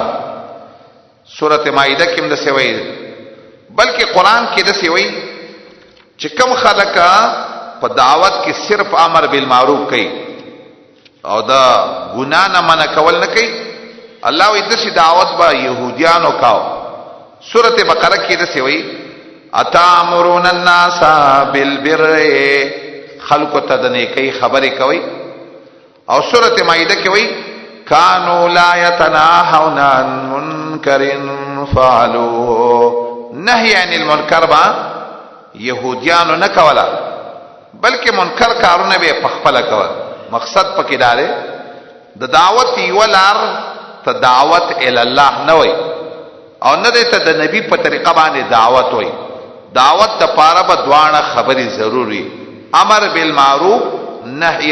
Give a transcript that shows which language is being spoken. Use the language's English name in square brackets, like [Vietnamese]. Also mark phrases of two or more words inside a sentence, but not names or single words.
[Pashto] سورۃ مائده کې هم دسي وای بلکې قران کې دسي وای چې کوم خلک په دعوت کې صرف [Arabic] امر بالمعروف [Pashto] کوي او دا ګنا نه منع کول نه کوي الله وی دسي دعوت با يهوديانو کاو سورۃ بقره کې دسي وای [Arabic] اتامرون الناس بالبر [Pashto] خلق ته د نیکی خبرې کوي او سورۃ مائده کې وای [Arabic] کانوا لا يتناهون عن منکر فعلوه نهي عن المنکر [Pashto] با يهوديانو نه کولا بلکې منکر کارونه به پخپل کول مقصد پکې داره د دعوت یو لار ته دعوت ال الله نه وای او نه ته د نبی په طریقه باندې دعوت وای دعوت د پاره به دوانه خبري ضروري [Arabic] امر بالمعروف نهي